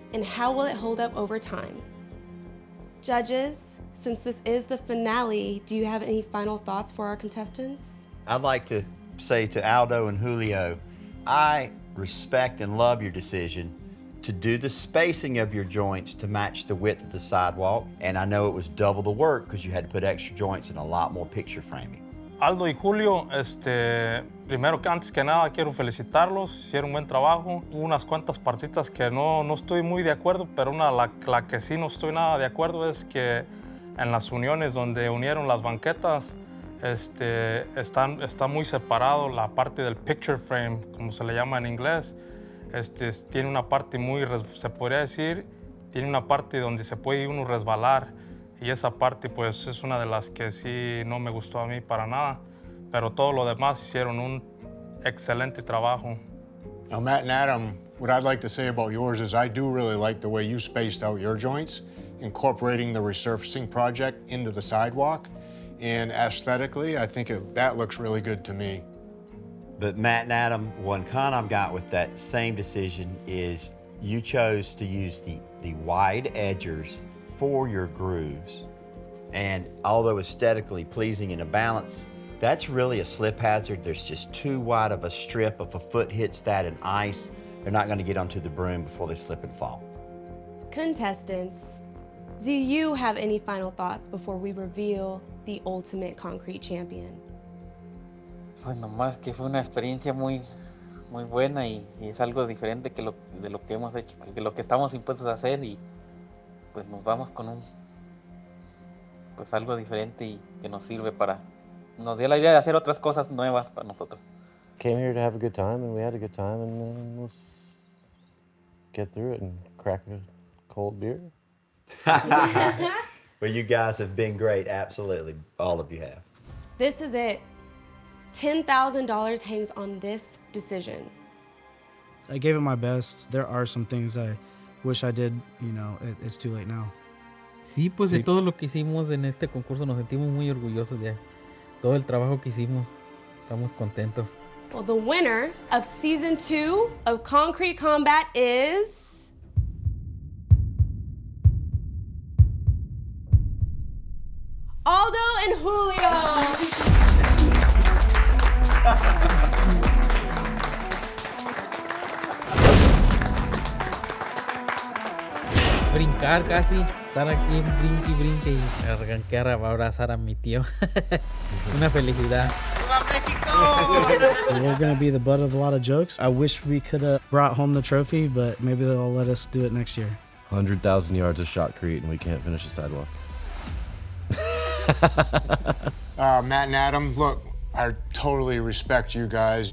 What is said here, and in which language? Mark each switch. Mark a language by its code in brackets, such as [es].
[en] And how will it hold up over time? Judges, since this is the finale, do you have any final thoughts for our contestants? I'd like to say to Aldo and Julio, I respect and love your decision to do the spacing of your joints to match the width of the sidewalk. And I know it was double the work because you had to put extra joints and a lot more picture framing. [es] Aldo y Julio, primero que antes que nada quiero felicitarlos, hicieron un buen trabajo. Hubo unas cuantas partitas que no estoy muy de acuerdo, pero la que sí no estoy nada de acuerdo es que en las uniones donde unieron las banquetas, está muy separado la parte del picture frame, como se le llama en inglés. Tiene una parte muy, se podría decir, tiene una parte donde se puede uno resbalar. Y esa parte pues es una de las que sí no me gustó a mí para nada. pero todo lo demás hicieron un excelente trabajo. [en] Now, Matt and Adam, what I'd like to say about yours is I do really like the way you spaced out your joints, incorporating the resurfacing project into the sidewalk. And aesthetically, I think that looks really good to me. But Matt and Adam, one con I've got with that same decision is you chose to use the wide edgers for your grooves. And although aesthetically pleasing in a balance, that's really a slip hazard. There's just too wide of a strip. If a foot hits that in ice, they're not going to get onto the broom before they slip and fall. Contestants, do you have any final thoughts before we reveal the ultimate concrete champion? [es] Pues nomás que fue una experiencia muy buena y es algo diferente de lo que hemos hecho, que lo que estamos impuestos a hacer y pues nos vamos con pues algo diferente y que nos sirve nos dio la idea de hacer otras cosas nuevas para nosotros. [en] Came here to have a good time, and we had a good time, and then we'll get through it and crack a cold beer. Well, you guys have been great, absolutely. All of you have. This is it. $10,000 hangs on this decision. I gave it my best. There are some things I wish I did, it's too late now. [es] Sí, pues de todo lo que hicimos en este concurso nos sentimos muy orgullosos de todo el trabajo que hicimos. Estamos contentos. [en] Well, the winner of season 2 of Concrete Combat is Aldo and Julio. [es] Brincar casi, estar aquí brinque y arrancar a abrazar a mi tío. Una felicidad. [en] We're going to be the butt of a lot of jokes. I wish we could have brought home the trophy, but maybe they'll let us do it next year. 100,000 yards of shotcrete, and we can't finish the sidewalk. Matt and Adam, look, I totally respect you guys.